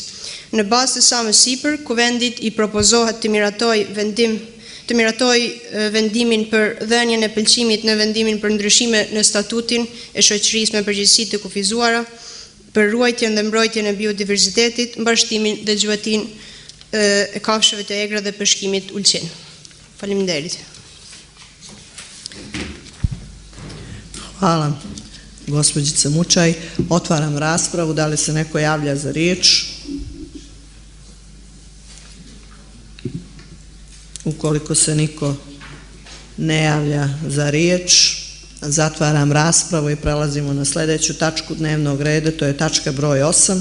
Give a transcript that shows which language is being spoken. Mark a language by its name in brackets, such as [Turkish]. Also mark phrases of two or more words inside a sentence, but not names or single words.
[Albanian] Në bazë të sa më sipër, Kuvendit i propozohet të miratoj vendimin për dhënien e pëlqimit në vendimin për ndryshime në statutin e shoqërisë me përgjegjësi të kufizuara për ruajtjen dhe mbrojtjen e biodiversitetit, mbarështimin dhe gjuajtimin e kafshëve të vegra dhe peshkimit Ulqin. Faleminderit. [Serbian] Hvala, gospođice Mučaj. Otvaram raspravu. Da li se neko javlja za riječ? Ukoliko se niko ne javlja za riječ, zatvaram raspravu i prelazimo na sljedeću tačku dnevnog reda, to je tačka broj 8.